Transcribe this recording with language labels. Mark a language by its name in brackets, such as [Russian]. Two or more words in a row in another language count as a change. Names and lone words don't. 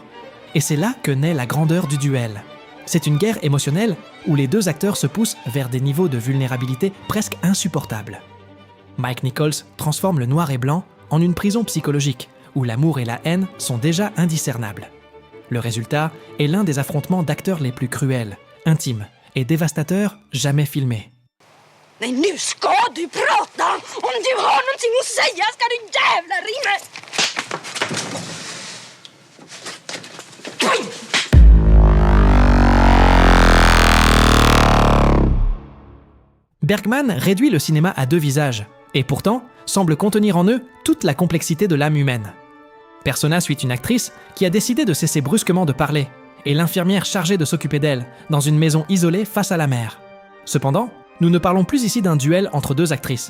[French] Et c'est là que naît la grandeur du duel. C'est une guerre émotionnelle où les deux acteurs se poussent vers des niveaux de vulnérabilité presque insupportables. Mike Nichols transforme le noir et blanc en une prison psychologique où l'amour et la haine sont déjà indiscernables. Le résultat est l'un des affrontements d'acteurs les plus cruels, intimes et dévastateurs jamais filmés. [Swedish] Nej, nu ska du prata! Om du har någonting att säga ska du jävla ringa! [French] Bergman réduit le cinéma à deux visages, et pourtant semble contenir en eux toute la complexité de l'âme humaine. Persona suit une actrice qui a décidé de cesser brusquement de parler, et l'infirmière chargée de s'occuper d'elle, dans une maison isolée face à la mer. Cependant, nous ne parlons plus ici d'un duel entre deux actrices.